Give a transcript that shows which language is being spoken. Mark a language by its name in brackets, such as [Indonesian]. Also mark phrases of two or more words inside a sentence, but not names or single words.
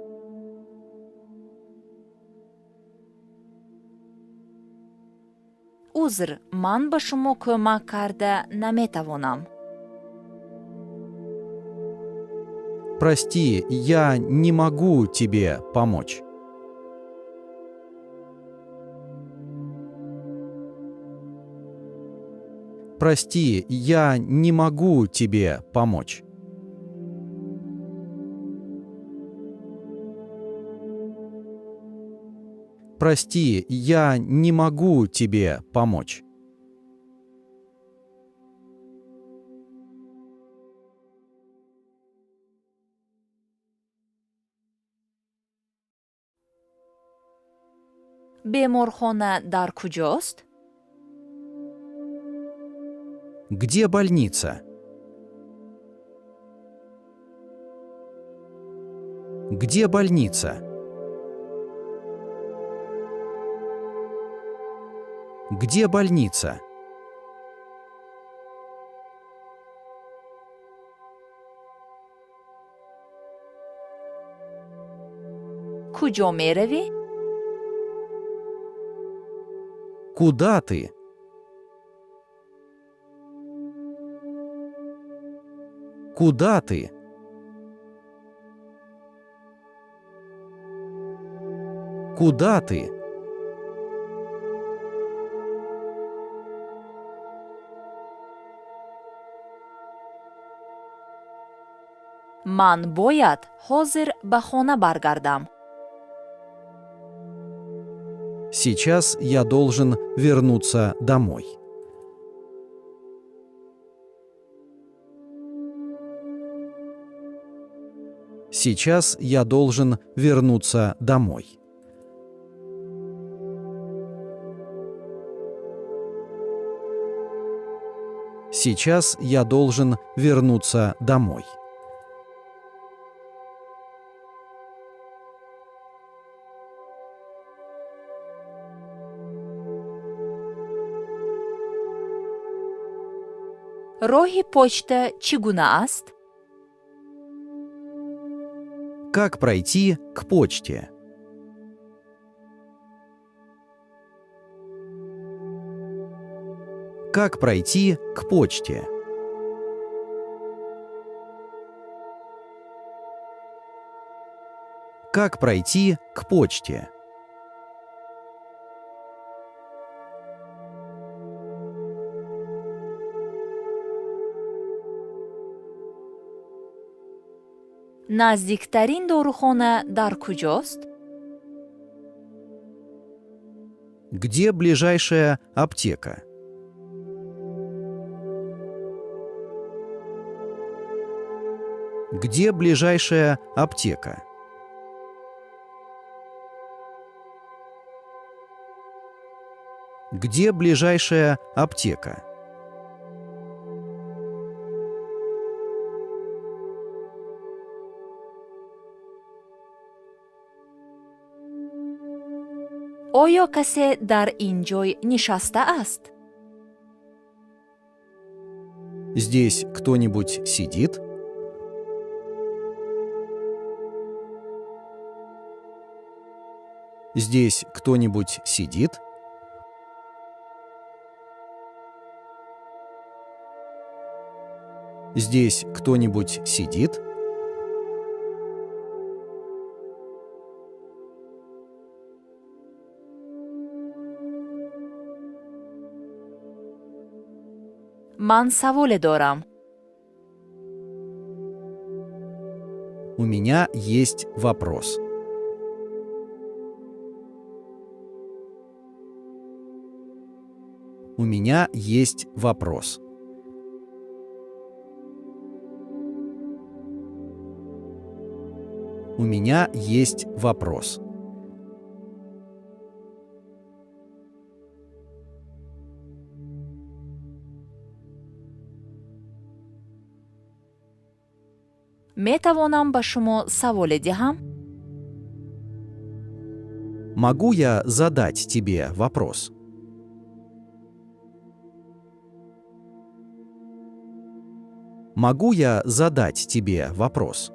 [Tajik] ӯ узр, ман ба шумо кӯмак карда наметавонам. [Russian] Прости, я не могу тебе помочь. Прости, я не могу тебе помочь. Прости, я не могу тебе помочь. [Tajik] беморхона дар куҷост? [Russian] Где больница? Где больница? Где больница? [Tajik] куҷо меравӣ? [Russian] Куда ты? Куда ты? Куда ты? [Tajik] ман бояд ҳозир ба хона баргардам. [Russian] Сейчас я должен вернуться домой. Сейчас я должен вернуться домой. Сейчас я должен вернуться домой. [Tajik] роҳи почта чӣ гуна аст? [Russian] Как пройти к почте? Как пройти к почте? Как пройти к почте? [Tajik] наздиктарин дорухона дар куҷост? [Russian] Где ближайшая аптека? Где ближайшая аптека? Где ближайшая аптека? [Tajik] оё касе дар ин ҷой нишаста аст? [Russian] Здесь кто-нибудь сидит? Здесь кто-нибудь сидит? Здесь кто-нибудь сидит? [Tajik] ман саволе дорам. [Russian] У меня есть вопрос. У меня есть вопрос. У меня есть вопрос. [Tajik] метавонам ба шумо саволе диҳам? [Russian] Могу я задать тебе вопрос? Могу я задать тебе вопрос?